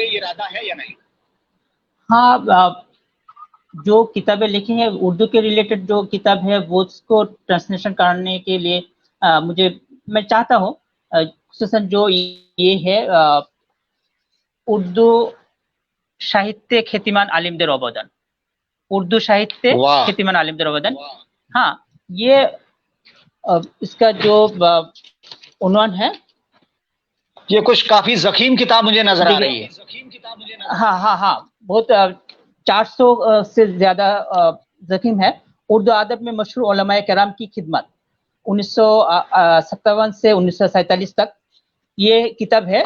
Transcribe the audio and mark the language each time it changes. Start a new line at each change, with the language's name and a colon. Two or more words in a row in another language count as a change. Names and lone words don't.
Urdu: ہاں، جو کتابیں لکھی ہیں اردو کے ریلیٹڈ جو کتاب ہے وہ اس کو ٹرانسلیشن کرنے کے لیے میں چاہتا ہوں، خصوصاً جو یہ ہے اردو
Bangla: সাহিত্যে খ্যাতিমান আলিমদের অবদান,
Urdu: اردو
Bangla: সাহিত্যে খ্যাতিমান আলিমদের অবদান.
Urdu: ہاں، یہ اس کا جو عنوان ہے، یہ کچھ کافی ضخیم کتاب مجھے نظر آ رہی ہے. ہاں ہاں ہاں، بہت 400 سے زیادہ ضخیم ہے. اردو ادب میں مشہور علماء کرام کی خدمت 1957 سے 1947 تک یہ کتاب ہے.